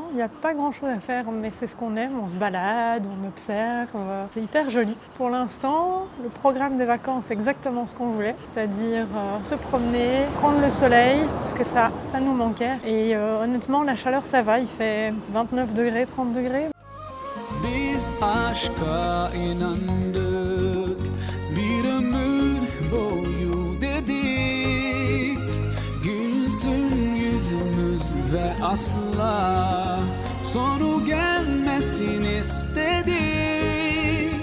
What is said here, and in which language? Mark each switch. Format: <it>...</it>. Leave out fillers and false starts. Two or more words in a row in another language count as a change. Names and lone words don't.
<fr>Il n'y a pas grand chose à faire, mais c'est ce qu'on aime. On se balade, on observe. C'est hyper joli. Pour l'instant, le programme des vacances est exactement ce qu'on voulait. C'est-à-dire se promener, prendre le soleil, parce que ça nous manquait. Et honnêtement, la chaleur, ça va. Il fait 29 degrés, 30 degrés.</fr> <tr>Biz aşka inandık, bir ömür boyu dedik. Gülsün yüzümüz ve asla sonu gelmesin istedik.</tr>